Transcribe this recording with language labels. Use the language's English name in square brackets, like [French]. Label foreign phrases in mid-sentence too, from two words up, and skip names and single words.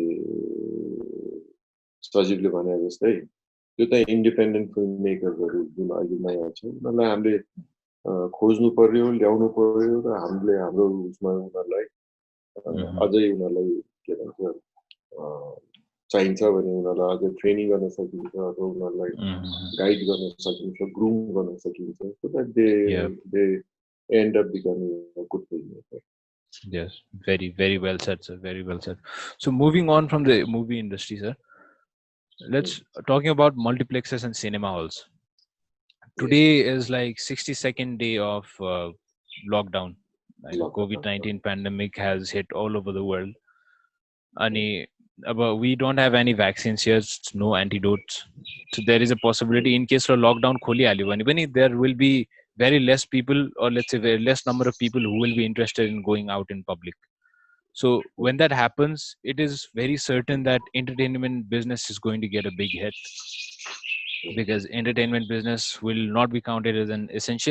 [Nepali] सजीवले भने जस्तै त्यो त [English] independent film [Nepali] मेकर्सहरू जुन अहिले नयाँ छ उनीहरूलाई हामीले खोज्नु पर्यो, ल्याउनु पर्यो र हामीले हाम्रो उसमा उनीहरूलाई अझै उनीहरूलाई के भन्छ चाहिन्छ भने उनीहरूलाई अझै ट्रेनिङ गर्न सकिन्छ अथवा उनीहरूलाई गाइड गर्न सकिन्छ, ग्रुम गर्न सकिन्छ, [English] so that they end up becoming a good filmmaker. Yes, very well said, sir. Very well said. So moving on from the movie industry, sir, let's talking about multiplexes and cinema halls. Today is like 62nd day of lockdown. Like COVID-19 pandemic has hit all over the world. But we don't have any vaccines here, no antidotes. So there is a possibility in case of lockdown [Nepali] खोलि हाल्यो भने पनि [English] there will be very less people, or let's say very less number of people who will be interested in going out in public. So when that happens, it is very certain that entertainment business is going to get a big hit, because entertainment business will not be counted as an essential.